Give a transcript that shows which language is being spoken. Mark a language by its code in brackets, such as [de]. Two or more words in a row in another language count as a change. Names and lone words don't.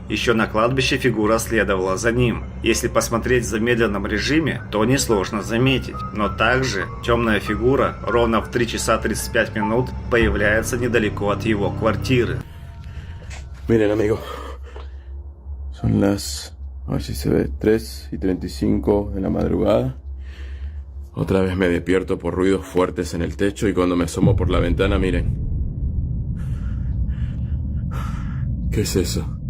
[ru] Еще на кладбище фигура следовала за ним. Если посмотреть в замедленном режиме, то несложно заметить. Но также темная фигура ровно в 3 часа 35 минут появляется недалеко от его квартиры. [es] Miren, amigo, son las, a ver si se ve, 3:35 de la madrugada. Otra vez me despierto por ruidos fuertes en el techo y cuando me asomo por la ventana, miren. ¿Qué es eso?